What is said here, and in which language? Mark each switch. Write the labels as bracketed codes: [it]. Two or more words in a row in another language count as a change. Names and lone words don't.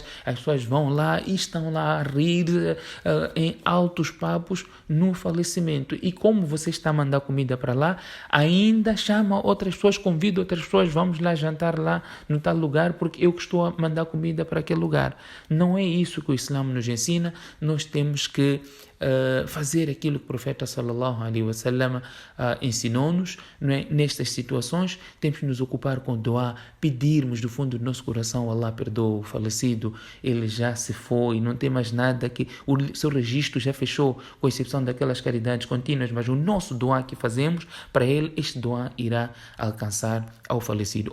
[pt] As pessoas vão lá e estão lá a rir em altos papos no falecimento. E como você está a mandar comida para lá, ainda chama outras pessoas, convida outras pessoas, vamos lá jantar lá no tal lugar, porque eu que estou a mandar comida para aquele lugar. Não é isso que o Islã nos ensina. Nós temos que fazer aquilo que o profeta [ar] صلى الله عليه وسلم [pt] ensinou-nos, não é? Nestas situações temos que nos ocupar com dua, pedirmos do fundo do nosso coração: Allah perdoa o falecido, ele já se foi, não tem mais nada, que o seu registro já fechou, com exceção daquelas caridades contínuas, mas o nosso dua que fazemos para ele, este dua irá alcançar ao falecido.